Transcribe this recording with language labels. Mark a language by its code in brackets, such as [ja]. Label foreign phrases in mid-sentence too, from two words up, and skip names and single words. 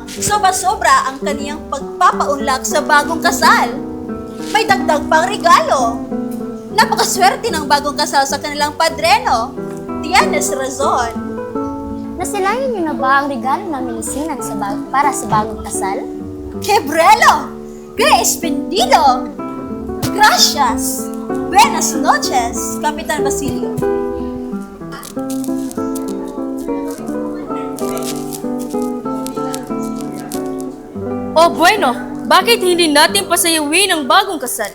[tl] Sobra-sobra ang kaniyang pagpapaunlak sa bagong kasal. May dagdag pang regalo. Napakaswerte ng bagong kasal sa kanilang padreno. [es] Tienes razon. [tl] Nasilayan niyo na ba ang regalo namin ni Sinan para sa bagong kasal? [es] Quebrelo! Que espendido! Gracias! Buenas noches, Kapitan Basilio. Oh bueno, [tl] bakit hindi natin pasayawin ang bagong kasal?